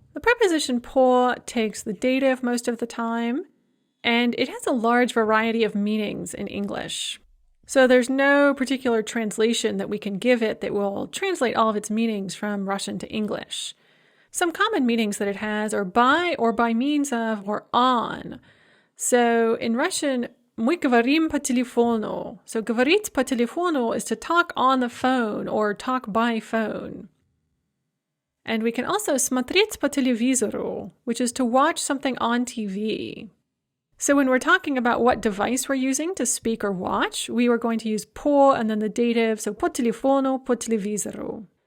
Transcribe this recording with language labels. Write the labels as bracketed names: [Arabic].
[English] The preposition på takes the dative most of the time, and it has a large variety of meanings in English. So there's no particular translation that we can give it that will translate all of its meanings from Russian to English. Some common meanings that it has are by or by means of or on. So in Russian, [Russian] мы говорим по телефону. [English] So [Russian] говорить по телефону [English] is to talk on the phone or talk by phone. And we can also [Russian] смотреть по телевизору, [English] which is to watch something on TV. So when we're talking about what device we're using to speak or watch, we were going to use по and then the dative, so [Russian] по телефону, по телевизору.